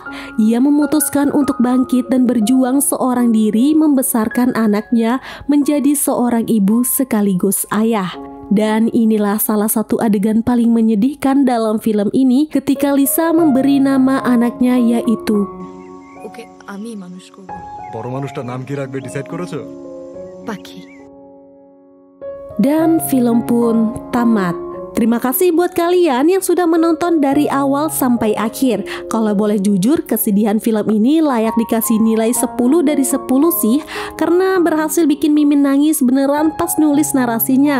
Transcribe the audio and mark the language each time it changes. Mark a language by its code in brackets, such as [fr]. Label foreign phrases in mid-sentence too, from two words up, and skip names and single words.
[id] Ia memutuskan untuk bangkit dan berjuang seorang diri membesarkan anaknya menjadi seorang ibu sekaligus ayah. Dan inilah salah satu adegan paling menyedihkan dalam film ini ketika Lisa memberi nama anaknya yaitu Oke, Ami manushko. [bn] বড় মানুষটার নাম কি রাখবে ডিসাইড করেছো? [id] Paki. Dan film pun tamat. Terima kasih buat kalian yang sudah menonton dari awal sampai akhir. Kalau boleh jujur, kesedihan film ini layak dikasih nilai 10 dari 10 sih, karena berhasil bikin Mimin nangis beneran pas nulis narasinya.